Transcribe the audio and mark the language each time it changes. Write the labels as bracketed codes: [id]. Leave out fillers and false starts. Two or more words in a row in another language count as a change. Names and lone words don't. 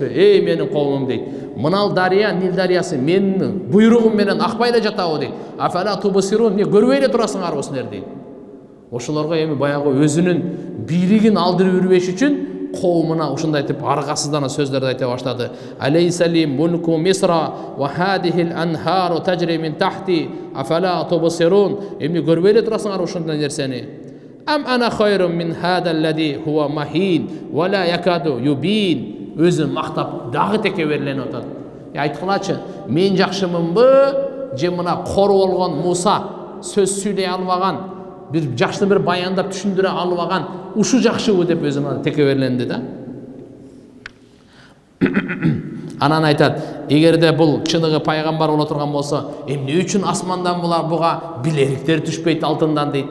[ky] Эй менин коомум дейт. Мына дарыя, Нил дарыясы менин буйругум менен акпай эле жатабы дейт. [ar] أفلا تبصرون, [ky] эмне көрбөй эле турасыңарбы силер дейт. Ошолорго эми баягы өзүнүн бийлигин алдырып жүрбөш үчүн коомуна ушундай деп аргасыздана сөздөрдү айта баштады. [ar] أليس لي ملك مصر وهذه الأنهار تجري من تحتي أفلا تبصرون. [ky] Эмне көрбөй эле турасыңар ушундай нерсени? [ar] أم أنا خير من هذا الذي هو مهين ولا يكاد يبين. [ky] Өзүн мактап дагы текеберленип атат. Айткылачы, мен жакшымынбы, же мына кор болгон Муса сөз сүйлөй албаган, bir жакшы bir баяндап түшүндүрө албаган ушу жакшыбы деп өзүнө текеберленди да. Анан айтат: эгерде бул чыныгы пайгамбар боло турган болсо, эмне үчүн асмандан буга билериктер түшпөйт алтындан дейт.